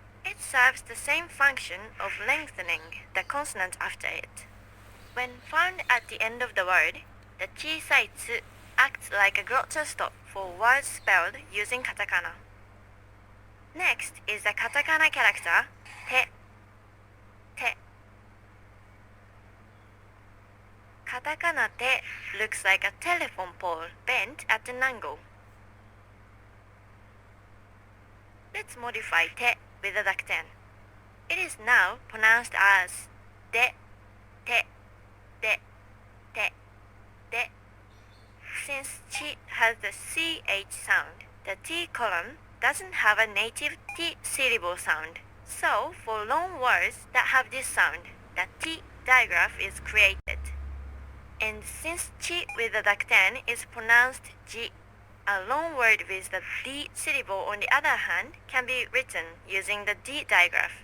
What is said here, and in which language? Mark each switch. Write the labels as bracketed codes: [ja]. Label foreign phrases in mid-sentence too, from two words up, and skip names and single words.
[en] It serves the same function of lengthening the consonant after it. When found at the end of the word, the [ja] chisai tsu [en] acts like a glottal stop for words spelled using katakana. Next is the katakana character te. Te. Katakana te looks like a telephone pole bent at an angle. Let's modify te with a dakten. It is now pronounced as de, te, de, te, de. Since chi has the ch sound, the t column doesn't have a native t syllable sound. So, for long words that have this sound, the t digraph is created. And since chi with the dakten is pronounced ji, a long word with the d syllable on the other hand can be written using the d digraph.